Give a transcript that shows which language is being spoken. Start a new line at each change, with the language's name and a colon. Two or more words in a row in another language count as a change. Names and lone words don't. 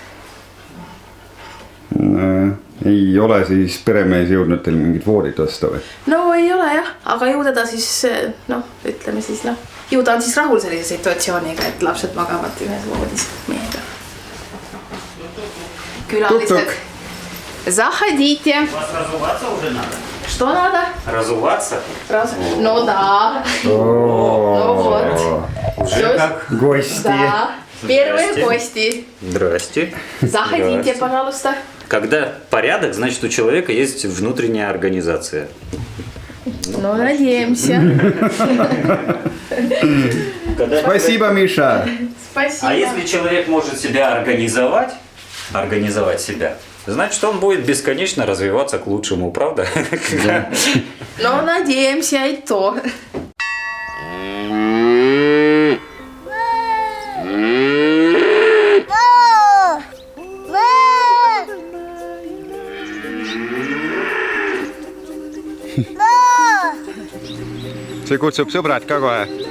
Estonian: Ei ole siis peremees jõudnud teil mingit voodit osta või? No ei ole jah, aga ju teda siis, ütleme siis ju ta on siis rahul sellise situatsiooniga, et lapsed magavad ühes voodis meiega. Külalised.
Russian: Заходите. Вас разуваться уже надо? Что надо? Разуваться? Ну да. Ну вот. Уже как? Гости. Да. Первые гости. Здрасте. Заходите, пожалуйста. Когда порядок, значит у человека есть внутренняя организация. Ну, надеемся. Спасибо, Миша. Спасибо. А если человек может себя организовать себя, значит, он будет бесконечно развиваться к лучшему, правда? Ну, надеемся и то.
Estonian: See kutsub sõbrad ka kohe.